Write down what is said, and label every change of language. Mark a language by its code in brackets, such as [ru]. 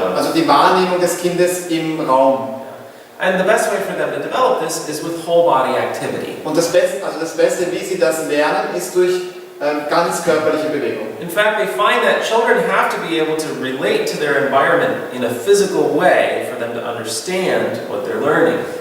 [de] also die Wahrnehmung des Kindes im Raum. [en] And the best way for them to develop this is with whole body activity. [de] Und das Beste, wie sie das lernen, ist durch ganz körperliche Bewegung. [en] In fact, they find that children have to be able to relate to their environment in a physical way for them to understand what they're learning.